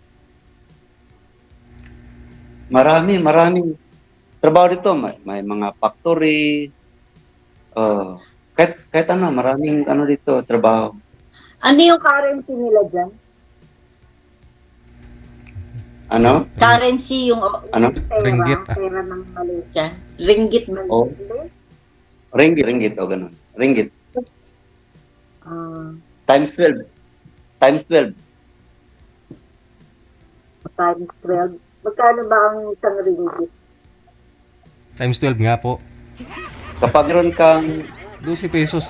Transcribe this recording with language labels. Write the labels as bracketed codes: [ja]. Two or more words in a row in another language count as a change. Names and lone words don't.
[tl] Maraming trabaho dito. May mga factory. Kahit ano, maraming ano dito, trabaho. Ano yung currency nila dyan? Ano? Currency yung Ano? pera, Ringgit, pera ng Malaysia. Ringgit Malaysia. Oh. Ringgit, o ganun. Ringgit. Ah, Times 12. Times 12. times 12. Magkano ba ang isang ringgit? Times 12 nga po. Kapag meron kang 12 pesos.